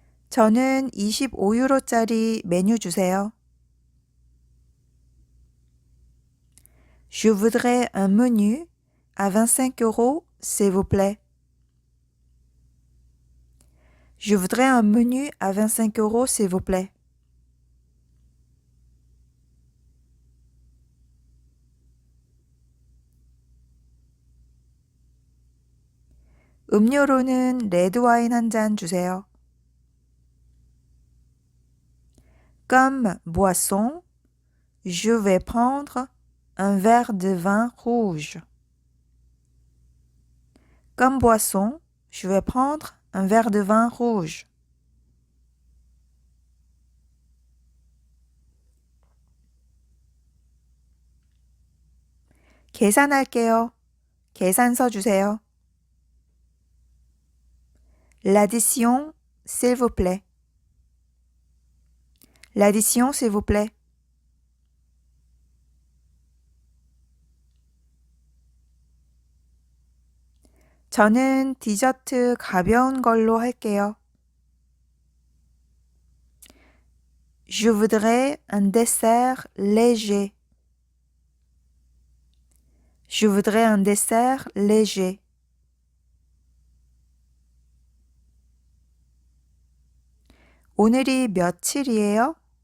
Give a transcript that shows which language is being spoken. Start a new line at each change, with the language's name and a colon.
Korean: 저는 25유로짜리 메뉴 주세요.
French: Je voudrais un menu à 25 euros, s'il vous plaît. Je voudrais un menu à 25 euros, s'il vous plaît.
Korean: 음료로는 레드와인 한 잔 주세요.
French: Comme boisson, je vais prendre un verre de vin rouge. Comme boisson, je vais prendre un verre de vin rouge.
Korean: 계산할게요. 계산서 주세요.
French: L'addition, s'il vous plaît. L'addition, s'il vous plaît.
Korean: 저는 디저트 가벼운 걸로 할게요.
French: Je voudrais un dessert léger. Je voudrais un dessert léger.
Korean: 오늘이 며칠이에요?